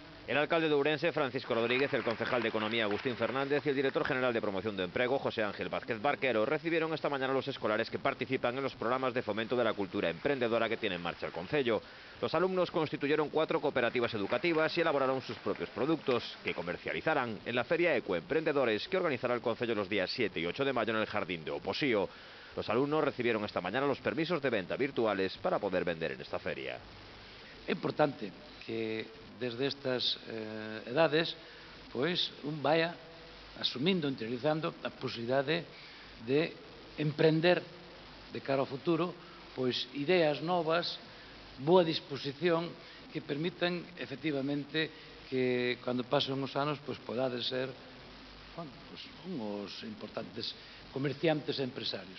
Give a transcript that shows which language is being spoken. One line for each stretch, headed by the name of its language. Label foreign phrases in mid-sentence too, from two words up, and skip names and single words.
Spanish: El alcalde de Ourense, Francisco Rodríguez, el concejal de Economía, Agustín Fernández, y el director general de Promoción de Empleo, José Ángel Vázquez Barquero, recibieron esta mañana a los escolares que participan en los programas de fomento de la cultura emprendedora que tiene en marcha el concello. Los alumnos constituyeron 4 cooperativas educativas y elaboraron sus propios productos, que comercializarán en la Feria Ecoemprendedores, que organizará el concello los días 7 y 8 de mayo en el Jardín de Oposío. Los alumnos recibieron esta mañana los permisos de venta virtuales para poder vender en esta feria.
Galician: É importante que desde estas edades pois un vaya asumindo, interiorizando a posibilidade de emprender de cara ao futuro pois ideas novas, boa disposición que permitan efectivamente que cando pasen os anos pois podades ser unhos importantes comerciantes e empresarios.